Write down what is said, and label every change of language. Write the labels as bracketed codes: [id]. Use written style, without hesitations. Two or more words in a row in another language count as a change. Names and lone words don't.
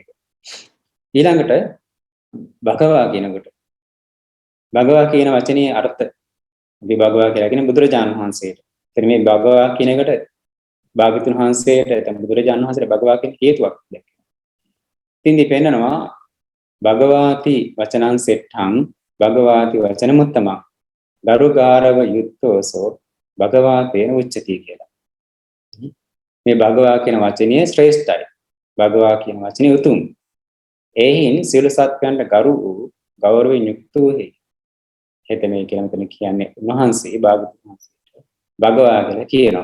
[si] ඊළඟට භගවා කියනකොට භගවා කියන වචනේ අර්ථ අපි භගවා කියලා කියන්නේ බුදුරජාණන් වහන්සේට. එතන මේ භගවා කියන එකට භාග්‍යවතුන් වහන්සේට එතන බුදුරජාණන් වහන්සේට භගවා කියන හේතුවක් දැක්කේ. ඉතින් දෙපෙන්නනවා [pi] භගවාති වචනං සෙට්ඨං භගවාති වචනමුත්තම ගරුගාරව යුක්තෝසෝ භගවාතේන උච්චති [si] කියලා. මේ භගවා කියන වචනේ ශ්‍රේෂ්ඨයි. භගවා කියන වචනේ උතුම්. එයින් සියලු සත්‍යයන්ට ගරු වූ ගෞරවයෙන් යුක්ත වූ හේතමේ කියලා මෙතන කියන්නේ උන්වහන්සේ භාග්‍යවතුන් වහන්සේට භගවා කියලා කියනවා.